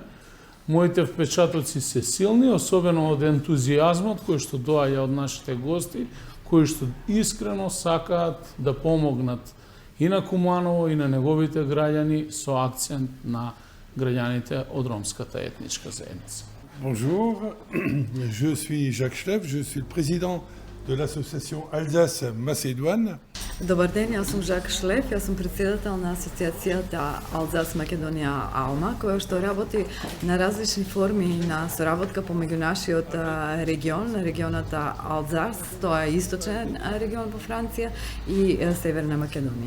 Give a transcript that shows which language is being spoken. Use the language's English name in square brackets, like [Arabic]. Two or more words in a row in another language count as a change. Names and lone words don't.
[Macedonian] Моите впечатоци се силни, особено од ентузијазмот кој што доаѓа од нашите гости, кои што искрено сакаат да помогнат и на Куманово и на неговите граѓани со акцент на граѓаните од ромската етничка заедница. [French] Bonjour, je suis Jacques Schleff, je suis le président de l'association Alsace-Macédoine. [Macedonian] Добар ден, јас сум Жак Шлеф, јас сум председател на Асоцијацијата Алзас Македонија Алма, која што работи на различни форми на соработка помеѓу нашиот регион, регионата Алзас, тоа е источен регион во Франција и Северна Македонија.